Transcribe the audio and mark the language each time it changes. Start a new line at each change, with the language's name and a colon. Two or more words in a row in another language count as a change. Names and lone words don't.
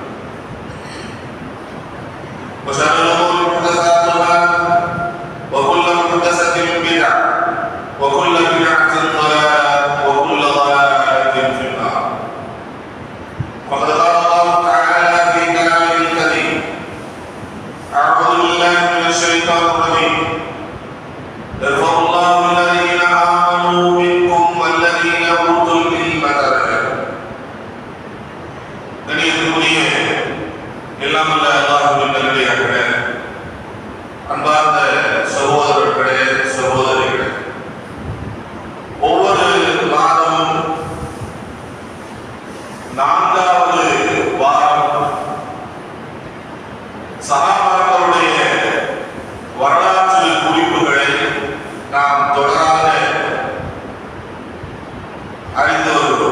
Arabic: وشر الأمور محدثاتها وكل محدثة بدعة وكل بدعة ضلالة وكل ضلالة في النار وقد قال الله تعالى في كلامه الكريم أعوذ بالله من الشيطان الرجيم يرفع الله الذين آمنوا منكم والذين أوتوا العلم درجات
Tamil: கணியத்திற்குரிய எல்லாம் அல்ல அல்லாஹ்வின் நல்லடியார்களே, அன்பார்ந்த சகோதரர்களே சகோதரிகளே, ஒவ்வொரு மாதமும் 4வது வாரம் சஹாபாக்களுடைய வரலாற்று குறிப்புகளை நாம் தொடராக அறிந்து வருகிறோம்.